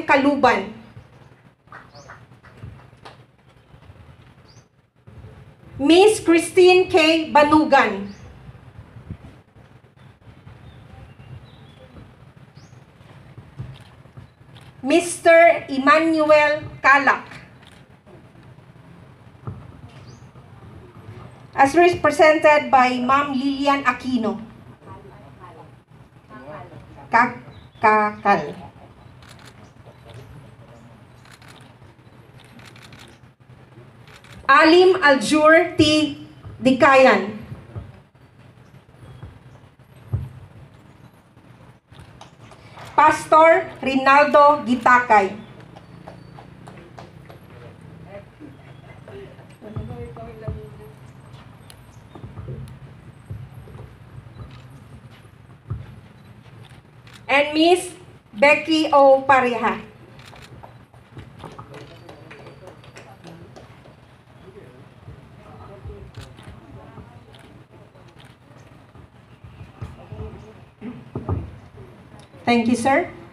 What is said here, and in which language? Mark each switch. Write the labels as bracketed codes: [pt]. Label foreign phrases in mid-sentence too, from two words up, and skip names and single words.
[en] Kaluban. Miss Christine K. Banugan. Mr. Emmanuel Kalak. As represented by Ma'am Lilian Aquino. Kakal. Alim Aljur T. Dikayan. Pastor Rinaldo Gitakay. And Miss Becky O. Pareha. Thank you, sir.